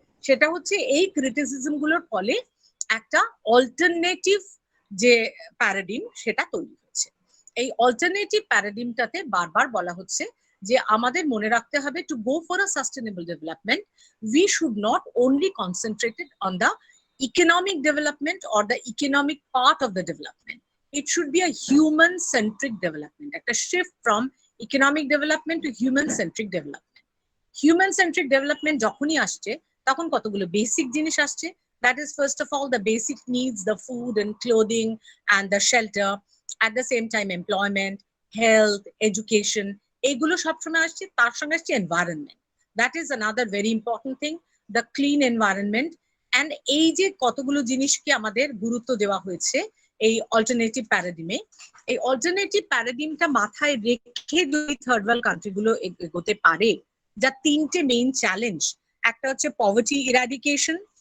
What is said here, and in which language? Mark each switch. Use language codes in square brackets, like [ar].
[bn] সেটা হচ্ছে এই ক্রিটিসিজম গুলোর ফলে একটা অল্টারনেটিভ যে প্যারাডিম সেটা তৈরি হচ্ছে। এই অল্টারনেটিভ প্যারাডিমটাতে বারবার বলা হচ্ছে যে আমাদের মনে রাখতে হবে, [en] To go for a sustainable development we should not only concentrate on the economic development or the economic part of the development. It should be a human centric development, একটা shift from economic development to human centric development. Human centric development [bn] যখনই আসছে তখন কতগুলো basic জিনিস আসছে। [en] That is first of all the basic needs, the food and clothing and the shelter, at the same time employment, health, education, [bn] এইগুলো সবসময় আসছে। তার সঙ্গে আসছে environment. [en] That is another very important thing, the clean environment. [bn] And এই যে কতগুলো জিনিসকে আমাদের গুরুত্ব দেওয়া হয়েছে এই অল্টারনেটিভ প্যারাডিমে, এই অল্টারনেটিভ প্যারাডিমটা মাথায় রেখে যদি থার্ড ওয়ার্ল্ড কান্ট্রিগুলো এগোতে পারে, যা তিনটে মেইন চ্যালেঞ্জ, একটা হচ্ছে পভার্টি ইরাডিকেশন,